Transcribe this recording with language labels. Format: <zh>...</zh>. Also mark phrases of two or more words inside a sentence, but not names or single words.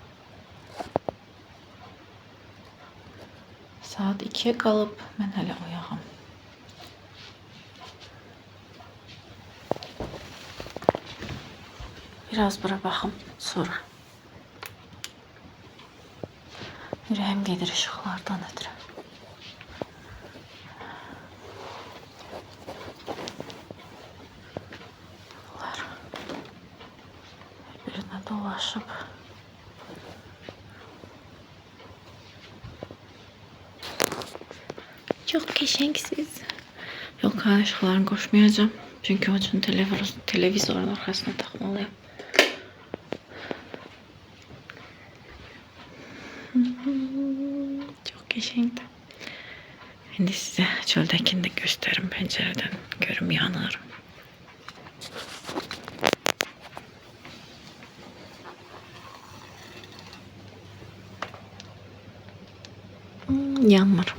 <az>Saat 2'ye qalıb, mən hələ oyağım. Biraz bura baxım, sonra. Ürəyim gedir ışıqlardan ötürü. Bunlar birbirine dolaşıb. Çok qəşəngsiniz. Yok, ışıqlarını qoşmayacağım. Çünkü onun üçün televizorun arxasına taxmalıyım. Çok qəşəngdir. İndi sizə çöldəkini də göstərim pəncərədən. Görüm yanır. Yanmır.</az>